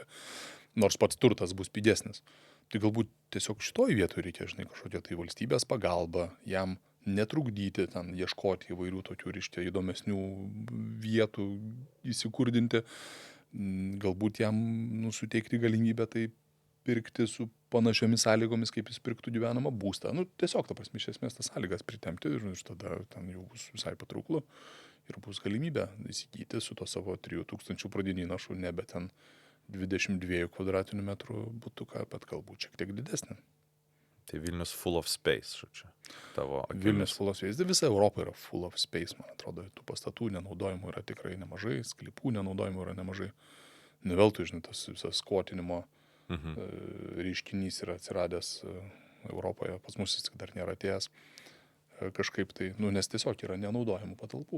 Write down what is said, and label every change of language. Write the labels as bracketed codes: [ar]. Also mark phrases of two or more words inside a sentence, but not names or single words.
[lt] Nors pats turtas bus pigesnis. Tai galbūt tiesiog šitoj vietoje reikia, žinai, kažkokia tai valstybės pagalba jam netrukdyti, ten ieškoti įvairių tokių ryškia įdomesnių vietų įsikurdinti, galbūt jam suteikti galimybę tai pirkti su panašiomis sąlygomis, kaip jis pirktų gyvenamą būstą. Tiesiog, ta prasme, iš esmės tas sąlygas pritempti ir tada ten jau bus visai patrauklu ir bus galimybė įsigyti su to savo 3000 pradinį įnašų, nebe ten 22 kvadratinių metrų butuką, bet galbūt šiek tiek didesnį. [en] Tai Vilnius full of space, [lt] žodžiu. Tavo akimis. [en] Vilnius full of space. [lt] Visa Europa yra [en] full of space, [lt] man atrodo. Tų pastatų nenaudojimų yra tikrai nemažai, sklypų nenaudojimų yra nemažai. Neveltui, žinai, tas visas skvotinimo reiškinys yra atsiradęs Europoje, pas mus jis dar nėra atėjęs kažkaip tai, nes tiesiog yra nenaudojimų patalpų.